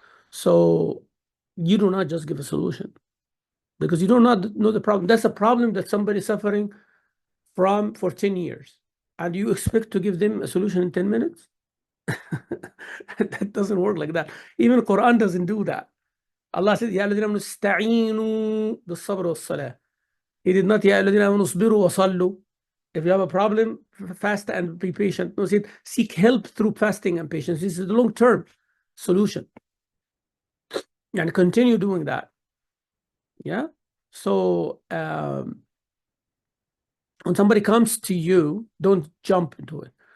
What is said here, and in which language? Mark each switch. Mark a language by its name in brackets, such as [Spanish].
[English] So you do not just give a solution because you do not know the problem. That's a problem that somebody is suffering from for 10 years. And you expect to give them a solution in 10 minutes? That doesn't work like that. Even Quran doesn't do that. [Arabic] Allah said, يَا الَّذِينَ آمَنُوا اسْتَعِينُوا بِالصَّبْرِ وَالصَّلَاةِ. He did not, يَا الَّذِينَ آمَنُوا اصْبِرُوا وَصَلُّوا. [English] If you have a problem, fast and be patient. No, he said, seek help through fasting and patience. This is the long-term solution. And continue doing that. Yeah. So when somebody comes to you, don't jump into it.